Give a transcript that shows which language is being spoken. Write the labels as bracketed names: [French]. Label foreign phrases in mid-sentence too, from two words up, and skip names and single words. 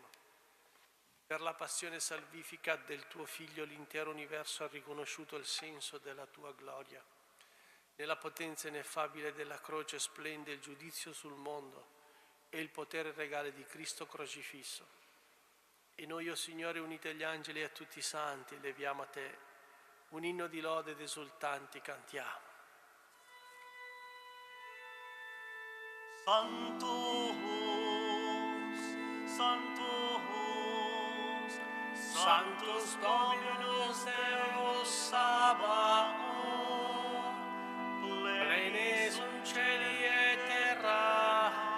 [Italian] Per la passione salvifica del tuo Figlio l'intero universo ha riconosciuto il senso della tua gloria. Nella potenza ineffabile della croce splende il giudizio sul mondo e il potere regale di Cristo crocifisso. E noi, o Signore, uniti agli angeli e a tutti i santi, leviamo a Te un inno di lode ed esultanti cantiamo. [Latin] Sanctus, Sanctus, Sanctus Dominus Deus Sabaoth, plene sunt cieli et terra,